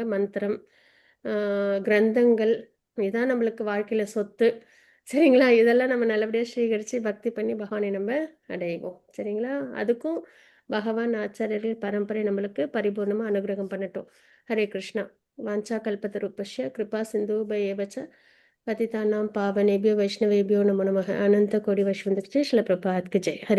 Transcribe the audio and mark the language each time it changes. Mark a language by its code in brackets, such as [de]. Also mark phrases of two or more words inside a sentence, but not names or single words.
[ta] மந்திரம், அ கிரந்தங்கள் இதான் நம்மளுக்கு வாழ்க்கையில சொத்து. சரிங்களா? இதெல்லாம் நம்ம நல்லபடியா ஸ்வீகரிச்சு பக்தி பண்ணி பகவானை நம்ம அடைவோம். சரிங்களா? அதுக்கும் பகவான், ஆச்சாரியர்கள் பரம்பரை நம்மளுக்கு பரிபூர்ணமா அனுகிரகம் பண்ணட்டும். [sa] ஹரே கிருஷ்ணா. वाञ्छा कल्पतरुभ्यश्च कृपा सिन्धुभ्य एव च पतितानां पावनेभ्यो वैष्णवेभ्यो नमो नमः। [hi] अनंत कोटि वैष्णव श्रील प्रभात की जय। हरे